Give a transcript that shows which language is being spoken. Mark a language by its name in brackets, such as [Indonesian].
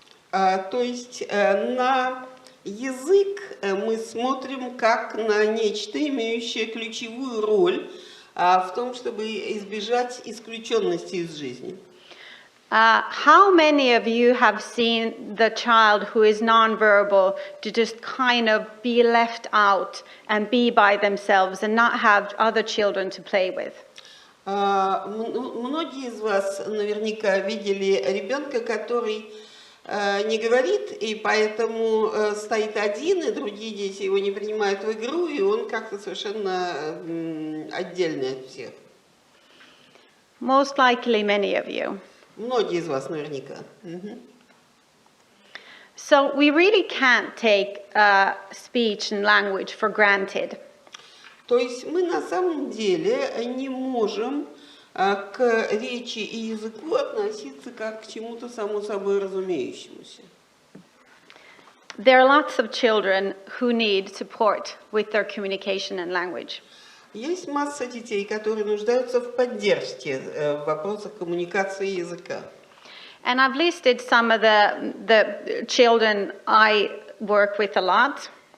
[Russian] То есть на язык мы смотрим как на нечто, имеющее ключевую роль в том, чтобы избежать исключенности из жизни. [English] How many of you have seen the child who is nonverbal to just kind of be left out and be by themselves and not have other children to play with? [Russian] Многие из вас наверняка видели ребенка, который не говорит, и поэтому стоит один, и другие дети его не принимают в игру, и он как-то совершенно отдельный от всех. [English] Most likely many of you. [Russian] Многие из вас наверняка. [English] So we really can't take speech and language for granted. [Russian] То есть мы на самом деле не можем к речи и языку относиться как к чему-то само собой разумеющемуся. [English] There are lots of children who need support with their communication and language. [Russian] Есть масса детей, которые нуждаются в поддержке в вопросах коммуникации и языка. [English] And I've listed some of the children I work with a lot.